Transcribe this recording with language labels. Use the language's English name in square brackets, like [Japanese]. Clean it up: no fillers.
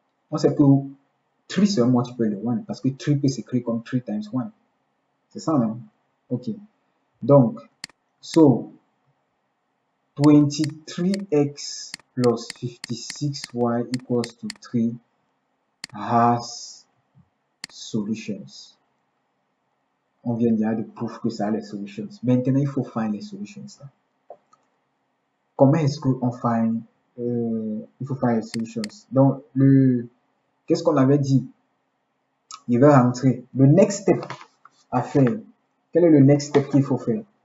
[French] On sait que 3 c'est un multiple de 1, parce que 3 peut s'écrire comme [English] 3 times 1. [French] C'est ça, non? Ok. [English] Donc, so, 23x plus 56y equals to 3 has solutions. [French] On vient déjà de prouver que ça a les solutions. Maintenant, il faut find les solutions. Comment est-ce qu'on find il faut find les solutions? Donc, qu'est-ce qu'on avait dit? Il va rentrer. Le next step à faire. Quel est le next step qu'il faut faire?